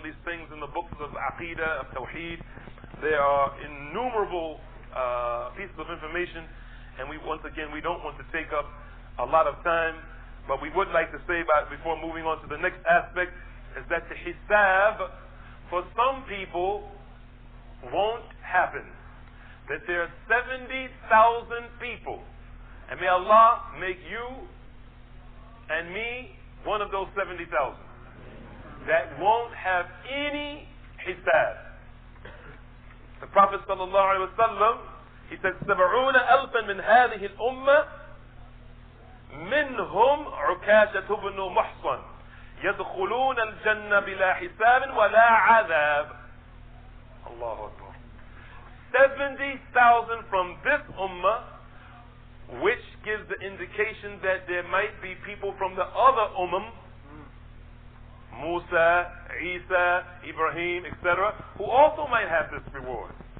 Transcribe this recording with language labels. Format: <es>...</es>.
<en>These things in the books of Aqidah, of Tawheed, there are innumerable pieces of information, and we don't want to take up a lot of time, but we would like to say before moving on to the next aspect is that the hisab for some people won't happen. That there are 70,000 people, and may Allah make you and me one of those 70,000 that won't have any hisab. The Prophet sallallahu alaihi wasallam, he said, 70,000</en> <ar>من هذه الأمة منهم عكاشة بن محصن يدخلون الجنة بلا حساب ولا عذاب. Allahu Akbar.</ar> <en>70,000 from this ummah, which gives the indication that there might be people from the other ummah, Musa, Isa, Ibrahim, etc., who also might have this reward.</en>